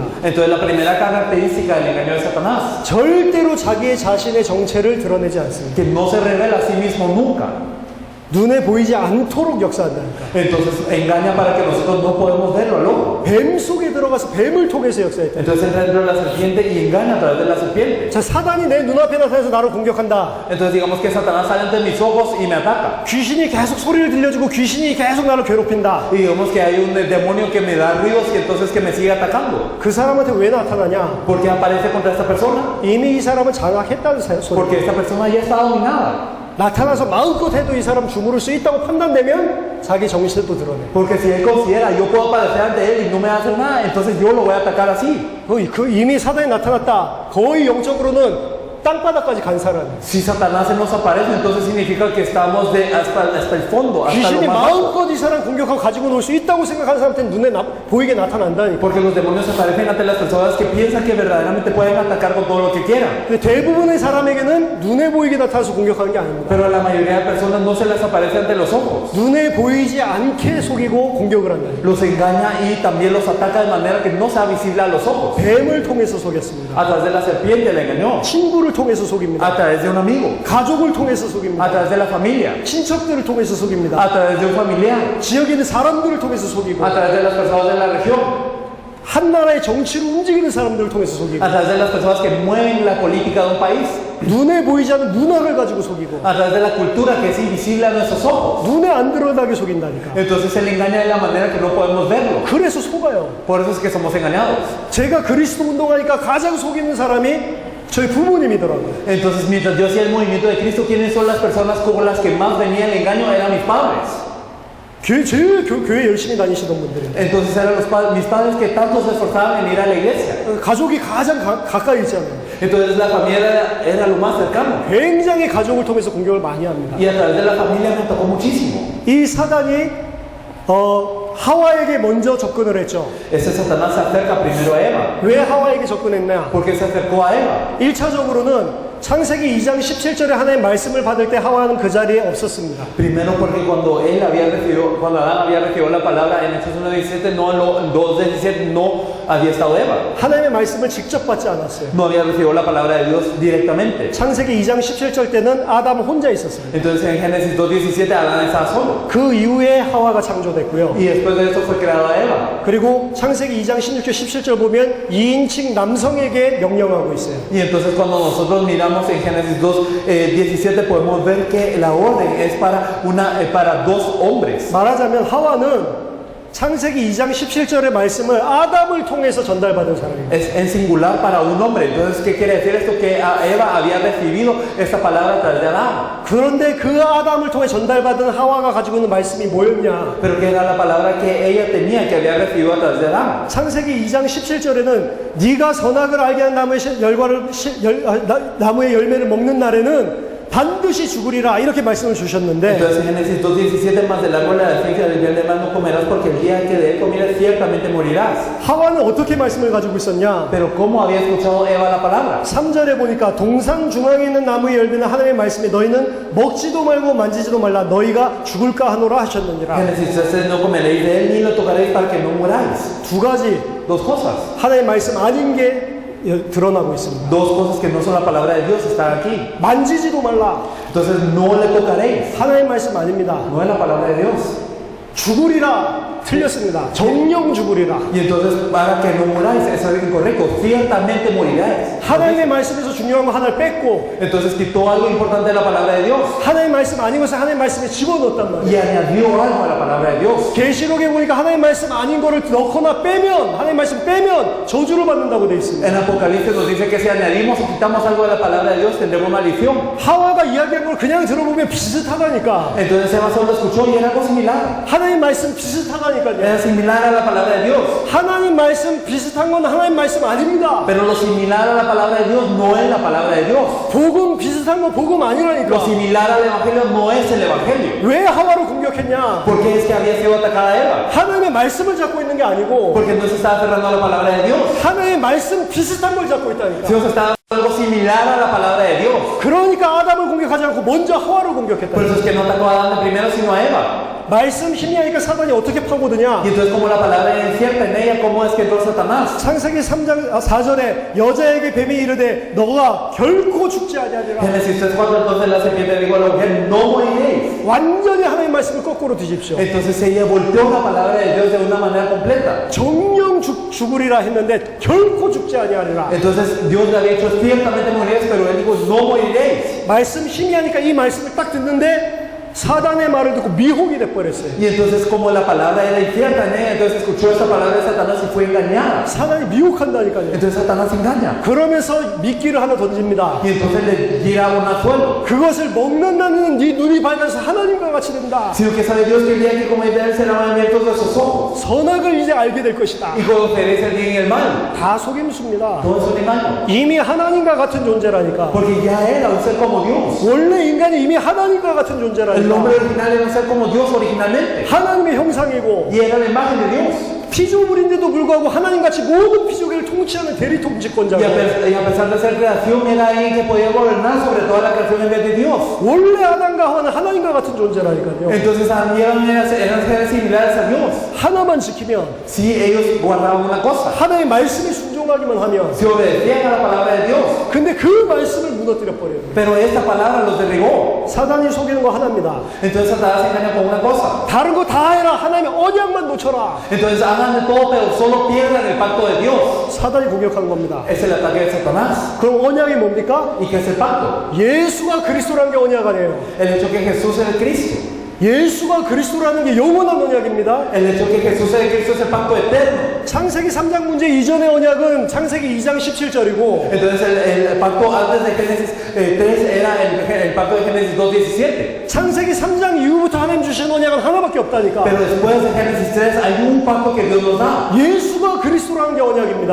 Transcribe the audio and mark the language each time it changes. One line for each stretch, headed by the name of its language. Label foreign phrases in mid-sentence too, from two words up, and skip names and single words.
Spanish: Entonces la primera característica del engaño de Satanás,
Korean: 절대로 자기의 자신의 정체를 드러내지 않습니다.
Spanish: que no se revela a sí mismo nunca.
Korean: 눈에 보이지 않도록 역사한다니까.
Spanish: Entonces engaña para que nosotros no podemos verlo al ojo.
Korean: 뱀 속에 들어가서 뱀을 통해서 역사했다.
Spanish: Entonces entra dentro de la serpiente y engaña a través de la serpiente.
Korean: 자, 사단이 내 눈앞에 나타나서 나를 공격한다.
Spanish: Entonces digamos que Satanás sale ante mis ojos y me ataca.
Korean: 귀신이 계속 소리를 들려주고 귀신이 계속 나를 괴롭힌다.
Spanish: Y digamos que hay un demonio que me da ruidos y entonces que me sigue atacando.
Korean: 그 사람한테 왜 나타나냐?
Spanish: ¿Por qué aparece contra esta persona?
Korean: 이미 이 사람은 장악했다는 소리.
Spanish: Porque esta persona ya está dominada.
Korean: 나타나서 마음껏 해도 이 사람 주무를 수 있다고 판단되면 자기 정신을 또 드러내.
Spanish: Porque si él considera, yo puedo aparecer ante él y no me va a hacer nada, entonces yo lo voy a atacar así.
Korean: 그 이미 사단이 나타났다. 거의 영적으로는 땅바닥까지 간 사람.
Spanish: Si Satanás se nos aparece, entonces significa que estamos hasta el fondo, hasta
Korean: 귀신이
Spanish: lo más bajo.
Korean: 마음껏 이 사람 공격하고 가지고 놀 수 있다고 생각하는 사람한테는 눈에 보이게 나타난다니까.
Spanish: Porque los demonios se aparecen ante las personas que piensan que verdaderamente pueden atacar con todo lo que quieran.
Korean: 근데 대부분의 사람에게는 눈에 보이게 나타나서 공격하는 게 아닙니다.
Spanish: Pero a la mayoría de personas no se les aparece ante los ojos.
Korean: 눈에 보이지 않게 속이고 공격을 한다니까.
Spanish: Los engaña y también los ataca de manera que no sea visible a los ojos.
Korean: 뱀을 통해서 속였습니다.
Spanish: A través de la serpiente le engañó.
Korean: 친구를 통해서 속입니다.
Spanish: A través de un amigo.
Korean: 가족을 통해서
Spanish: A
Korean: 속입니다.
Spanish: través de la familia.
Korean: 친척들을 통해서 속입니다.
Spanish: A través de un familiar.
Korean: 지역에 있는 사람들을 통해서 속이고
Spanish: A través de las personas de la región.
Korean: 한 나라의 정치를 움직이는 사람들을 통해서 속이고
Spanish: A través de las personas que mueven la política de un país.
Korean: 눈에 보이지 않는 문화를 가지고 속이고
Spanish: A través de la cultura que es invisible a nuestros ojos.
Korean: 눈에 안 드러나게 속인다니까.
Spanish: Entonces se le engaña de la manera que no podemos verlo.
Korean: 그래서 속아요.
Spanish: Por eso es que somos engañados.
Korean: 제가 그리스도 운동하니까 가장 속이는 사람이 저희 부모님이더라고요.
Spanish: Entonces mientras yo hacía el movimiento de Cristo, ¿quiénes son las personas con las que más venía el engaño? Eran mis padres.
Korean: 제일 교회 열심히 다니시던 분들인데
Spanish: Entonces eran mis padres que tanto se esforzaban en ir a la iglesia.
Korean: 가족이 가장 가까이 있잖아요.
Spanish: Entonces la familia era lo más cercano.
Korean: 굉장히 가족을 통해서 공격을 많이 합니다.
Spanish: Y a través de la familia me tocó muchísimo.
Korean: 이 사단이 하와에게 먼저 접근을 했죠.
Spanish: Ese Satanás se acerca primero a Eva.
Korean: 왜 하와에게 접근했냐?
Spanish: ¿Por qué se acercó a Eva?
Korean: 1차적으로는 창세기 2장 17절에 하나님의 말씀을 받을 때 하와는 그 자리에 없었습니다.
Spanish: Primero porque cuando cuando Adán había recibido la palabra en Hechos 1:17, no, 2:17, no había estado Eva.
Korean: 하나님의 말씀을 직접 받지 않았어요.
Spanish: No había recibido la palabra de Dios directamente.
Korean: 창세기 2장 17절 때는 아담 혼자 있었어요.
Spanish: Entonces en Génesis 2:17 Adán estaba solo.
Korean: 그 이후에 하와가 창조됐고요.
Spanish: Y después de eso fue creada Eva.
Korean: 그리고 창세기 2장 16절 17절 보면 2인칭 남성에게 명령하고 있어요.
Spanish: Y entonces cuando nosotros miramos en Génesis 2:17 podemos ver que la orden es para dos hombres.
Korean: 말하자면 하와는 창세기 2장 17절의 말씀을 아담을 통해서 전달받은 사람입니다.
Spanish: Es en singular para un hombre. Entonces, ¿qué quiere decir esto? Que Eva había recibido esta palabra a través de Adán.
Korean: 그런데 그 아담을 통해 전달받은 하와가 가지고 있는 말씀이 뭐였냐?
Spanish: Pero que era la palabra que ella tenía, que había recibido a través de Adán.
Korean: 창세기 2장 17절에는 네가 선악을 알게 한 나무의 열매를 먹는 날에는 반드시 죽으리라 이렇게 말씀을 주셨는데
Spanish: Entonces en Génesis 2:17 más del árbol de la ciencia del bien del mal no comerás porque el día que de él comieras ciertamente morirás.
Korean: 하와는 어떻게 말씀을 가지고 있었냐?
Spanish: Pero ¿cómo había escuchado Eva la palabra?
Korean: 3절에 보니까 동산 중앙에 있는 나무의 열매는 하나님의 말씀에 너희는 먹지도 말고 만지지도 말라 너희가 죽을까 하노라 하셨느니라.
Spanish: Génesis 3 no comeréis de él ni lo tocaréis para que no muráis.
Korean: 두 가지
Spanish: Dos cosas.
Korean: 하나님의 말씀 아닌 게 드러나고 있습니다.
Spanish: Dos cosas que no son la palabra de Dios están aquí.
Korean: 만지지도 말라.
Spanish: Entonces no le tocaréis.
Korean: 하나님의 말씀 아닙니다.
Spanish: No es la palabra de Dios.
Korean: 죽으리라. 틀렸습니다. 정령 죽으리라.
Spanish: Y entonces para que no muráis, eso es incorrecto. Ciertamente moriráis.
Korean: 하나님의 말씀에서 중요한 거 하나를 뺐고
Spanish: Entonces quitó algo importante de la palabra de Dios
Korean: 하나님의 말씀 아닌 것을 하나님의 말씀에 집어넣었단 말이에요.
Spanish: y añadió algo a la palabra de Dios.
Korean: 계시록에 보니까 하나님의 말씀 아닌 거를 넣거나 빼면 하나님의 말씀 빼면 저주를 받는다고 돼 있습니다.
Spanish: En Apocalipsis nos dice que si añadimos o quitamos algo de la palabra de Dios tendremos maldición.
Korean: 하와가 이야기한 걸 그냥 들어보면 비슷하다니까.
Spanish: Entonces Eva solo escuchó y era algo similar.
Korean: 하나님 말씀 비슷하다니까요.
Spanish: Era similar a la palabra de Dios.
Korean: 하나님 말씀 비슷한 건 하나님 말씀 아닙니다.
Spanish: Pero lo similar a la palabra de Dios no es la palabra de Dios.
Korean: 복음 비슷한 건 복음
Spanish: Lo
Korean: 아니라니까.
Spanish: similar al Evangelio no es el Evangelio.
Korean: 왜 하와를 공격했냐?
Spanish: Porque es que había sido atacada Eva.
Korean: 하나님의 말씀을 잡고 있는 게 아니고
Spanish: Porque no se estaba aferrando a la palabra de Dios.
Korean: 하나님의 말씀 비슷한 걸 잡고 있다니까.
Spanish: Dios estaba algo similar a la palabra de Dios.
Korean: 그러니까 아담을 공격하지 않고 먼저 하와를
Spanish: Por
Korean: 공격했다.
Spanish: eso es que no atacó a Adán de primero sino a Eva.
Korean: 말씀 힘이 하니까 사단이 어떻게 파고드냐?
Spanish: Y entonces, como la palabra es cierta en ella, ¿cómo es que entró Satanás?
Korean: 창세기 3장 4절에 여자에게 뱀이 이르되 너가 결코 죽지 아니하리라.
Spanish: Génesis 3:4, entonces la serpiente dijo a la mujer, no moriréis.
Korean: 완전히 하나님 말씀을 거꾸로 뒤집시오.
Spanish: Entonces ella volteó la palabra de Dios de una manera completa.
Korean: 정령 죽으리라 했는데 결코 죽지 아니하리라.
Spanish: Entonces Dios le había dicho, ciertamente moriréis, pero él dijo, no moriréis.
Korean: 말씀 힘이 하니까 이 말씀을 딱 듣는데 사단의 말을 듣고 미혹이 돼버렸어요.
Spanish: Y entonces como la palabra era incierta en ella, entonces escuchó esa palabra de Satanás y fue engañada.
Korean: 사단이 미혹한다니까요.
Spanish: Entonces Satanás engaña.
Korean: 그러면서 미끼를 하나 던집니다.
Spanish: Y entonces le tira un anzuelo.
Korean: 그것을 먹는 나는 네 눈이 밝아서 하나님과 같이 된다.
Spanish: Sino que sabe Dios que el día que coméis de él serán abiertos vuestros ojos.
Korean: 선악을 이제 알게 될 것이다.
Spanish: Y conoceréis el bien y el mal.
Korean: 다 속임수입니다.
Spanish: Todo es un engaño.
Korean: 이미 하나님과 같은 존재라니까.
Spanish: Porque ya era un ser como Dios.
Korean: 원래 인간이 이미 하나님과 같은
Spanish: El
Korean: 존재라니까.
Spanish: nombre original era un ser como Dios originalmente.
Korean: 하나님의 형상이고
Spanish: Y era la imagen de Dios.
Korean: 피조물인데도 불구하고 하나님같이 모든 피조계를 통치하는 대리 통치권자고
Spanish: Y a pesar de ser creación, era alguien que podía gobernar sobre toda la creación en vez de Dios.
Korean: 원래 아담과 하와는 하나님과 같은 존재라니까요.
Spanish: Entonces Adán y Eva eran seres similares a Dios.
Korean: 하나만 지키면
Spanish: Si ellos guardaban una cosa,
Korean: 하나님의 말씀에 순종하기만 하면
Spanish: si obedecían a la palabra de Dios.
Korean: 근데 그 말씀을 무너뜨려 버려요.
Spanish: Pero esta palabra los derribó.
Korean: 사단이 속이는 거 하나입니다.
Spanish: Entonces Satanás se engaña con una cosa.
Korean: 다른 거 다 해라. 하나님의 언약만 놓쳐라.
Spanish: Entonces hagan de todo, pero solo pierdan el pacto de Dios.
Korean: 사단이 공격한 겁니다.
Spanish: Es el ataque de Satanás.
Korean: 그럼 언약이 뭡니까?
Spanish: ¿Y qué es el pacto?
Korean: 예수가 그리스도라는 게 언약 아니에요.
Spanish: El hecho que Jesús es el Cristo.
Korean: 예수가 그리스도라는 게 영원한 언약입니다.
Spanish: El hecho que Jesús es el Cristo es el pacto eterno.
Korean: 창세기 3장 문제 이전의 언약은 창세기 2장 17절이고
Spanish: Entonces el pacto antes de Génesis 3 era el pacto de Génesis 2:17.
Korean: 창세기 3장 이후부터 하나님 주신 언약은 하나밖에 없다니까.
Spanish: Pero después de Génesis 3 hay un pacto que Dios nos da.
Korean: 예수가 그리스도라는 게 언약입니다.